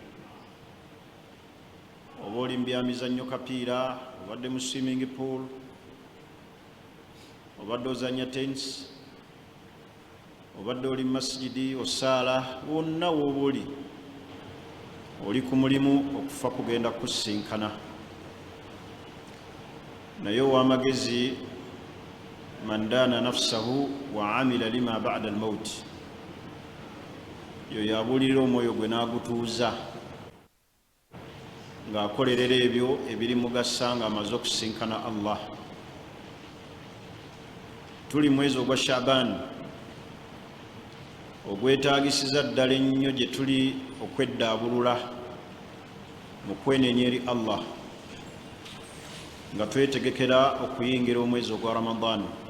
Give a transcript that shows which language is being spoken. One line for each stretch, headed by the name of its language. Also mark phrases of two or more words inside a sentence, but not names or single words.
Ganda: oba oli mbyamizannyo kapiira, obadde mu
English: swimming pool,
Ganda: obadde ozanya tennis, obadde oli masjidi osaala, wonna wooba oli ku mulimu, okufa kugenda kusisinkana. naye ow'amagezi
Arabic: من دان نفسه وعمل لما بعد الموت,
Ganda: yo yabuulirira omwoyo gwe n'agutuuza ng'akolerera ebyo ebiri mugasa ng'amaze okusinkana Allah. tuli mwezi ogwa Shaban ogwetaagisiza ddala ennyo gye tuli okweddaabulula mu kwenenya eri Allah nga twetegekera okuyingira omwezi ogwa Ramadan.